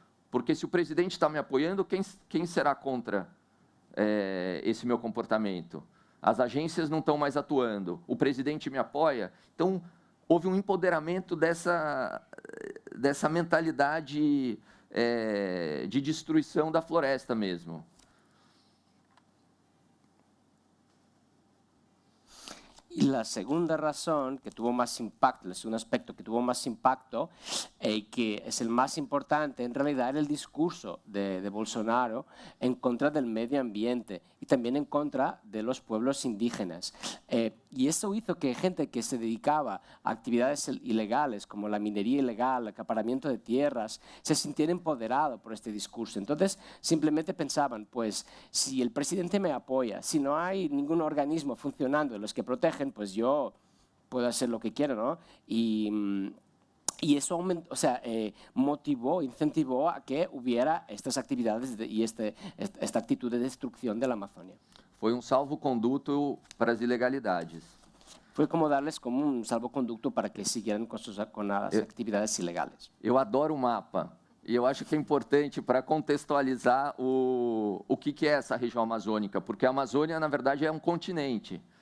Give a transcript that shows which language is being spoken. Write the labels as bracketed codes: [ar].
[pt] Porque se o presidente está me apoiando, quem será contra esse meu comportamento? As agências não estão mais atuando, o presidente me apoia. Então, houve um empoderamento dessa mentalidade de destruição da floresta mesmo. [es] Y la segunda razón que tuvo más impacto, el segundo aspecto que tuvo más impacto y que es el más importante, en realidad era el discurso de Bolsonaro en contra del medio ambiente y también en contra de los pueblos indígenas. Y eso hizo que gente que se dedicaba a actividades ilegales como la minería ilegal, el acaparamiento de tierras, se sintiera empoderado por este discurso. Entonces simplemente pensaban, pues si el presidente me apoya, si no hay ningún organismo funcionando de los que protegen, pues yo puedo hacer lo que quiero, ¿no? Y eso aumentó, o sea, motivó, incentivó a que hubiera estas actividades y esta actitud de destrucción de la Amazonia. [pt] Foi um salvo-conduto para as ilegalidades. [es] Fue como darles como un salvoconducto para que siguieran con las actividades ilegales. [pt] Eu adoro o mapa. E eu acho que é importante para contextualizar o que é essa região amazônica, porque a Amazônia, na verdade, é um continente.